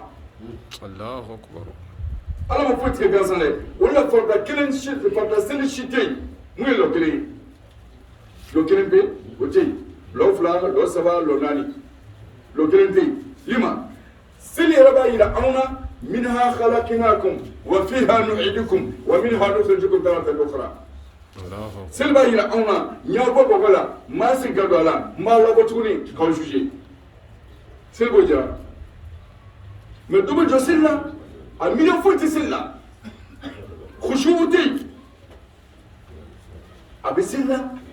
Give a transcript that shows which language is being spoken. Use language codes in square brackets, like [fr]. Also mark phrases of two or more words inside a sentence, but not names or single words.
[ar] الله أكبر [bm] ala ma foyi tigɛ gansan dɛ o de la farida seli si tɛ yen mun ye lɔ kelen ye lɔ kelen pe o tɛ yen lɔ fila lɔ saba lɔ naani lɔ kelen tɛ yen lima seli yɛrɛ b'a yira anw na [ar] منها خلقناكم وفيها نعيدكم ومنها نخرجكم تارة أخرى [bm] seli b'a yira anw na n y'aw bɔ bɔgɔ la n m'a sigi ka don a la n b'a labɔ tuguni k'aw juger seli b'o jira mais dɔ bɛ jɔ seli la a miiriya foyi tɛ seli la khushu'u tɛ yen a bɛ seli la